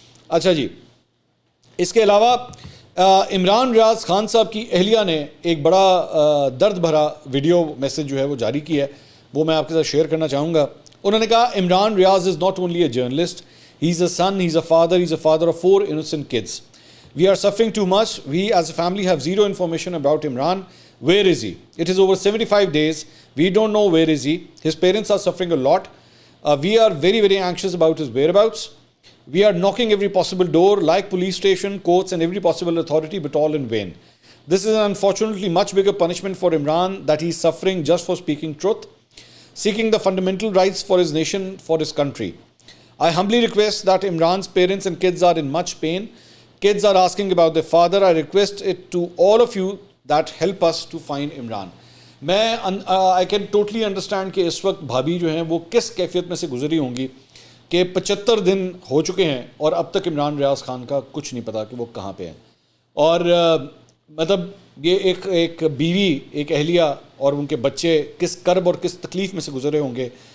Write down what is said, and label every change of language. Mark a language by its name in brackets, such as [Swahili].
[Urdu] اچھا جی, اس کے علاوہ عمران ریاض خان صاحب کی اہلیہ نے ایک بڑا درد بھرا ویڈیو میسج جو ہے وہ جاری کی ہے, وہ میں آپ کے ساتھ شیئر کرنا چاہوں گا. انہوں نے کہا [English] Imran Riaz is not only a journalist, he is a son, he is a father of 4 innocent kids. We are suffering too much. We as a family have zero information about Imran. Where is he? It is over 75 days. We don't know where is he. His parents are suffering a lot. We are very, very anxious about his whereabouts. We are knocking every possible door, like police station, courts and every possible authority, but all in vain. This is an unfortunately much bigger punishment for Imran that he is suffering just for speaking truth, seeking the fundamental rights for his nation, for his country. I humbly request that Imran's parents and kids are in much pain. Kids are asking about their father. I request it to all of you that help us to find Imran. I can totally understand [Urdu] کہ اس وقت بھابھی جو ہیں وہ کس کیفیت میں سے گزری ہوں گی کہ 75 دن ہو چکے ہیں اور اب تک عمران ریاض خان کا کچھ نہیں پتا کہ وہ کہاں پہ ہیں. اور مطلب یہ ایک بیوی, ایک اہلیہ اور ان کے بچے کس کرب اور کس تکلیف میں سے گزرے ہوں گے.